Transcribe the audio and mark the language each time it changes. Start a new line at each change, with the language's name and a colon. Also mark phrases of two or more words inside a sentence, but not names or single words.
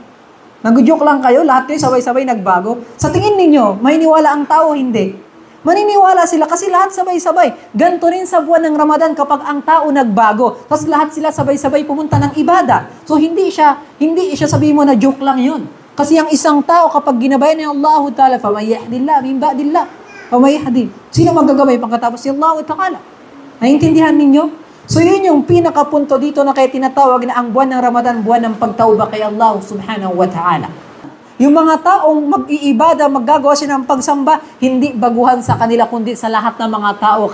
Filipino: Nag-joke lang kayo, lahat kayo sabay-sabay nagbago? Sa tingin ninyo, may niwala ang tao, hindi? Maniniwala sila kasi lahat sabay-sabay. Ganto rin sa buwan ng Ramadan kapag ang tao nagbago. Tapos lahat sila sabay-sabay pumunta ng ibada. So hindi siya sabihin mo na joke lang yun. Kasi ang isang tao kapag ginabayan ni
Arabic: الله تعالى, فَمَنْ يَهْدِ اللَّهُ مِنْ بَعْدِ اللَّهِ فَمَنْ يَهْدِ.
Filipino: Sino magagabay pagkatapos ni
Arabic: الله تعالى?
Filipino: Naiintindihan ninyo? So yun yung pinakapunto dito na kaya tinatawag na ang buwan ng Ramadan, buwan ng pagtauba kay
Arabic: الله سبحانه وتعالى.
Filipino: Yung mga taong mag-iibada, maggagawa sila ng pagsamba, hindi baguhan sa kanila, kundi sa lahat ng mga tao.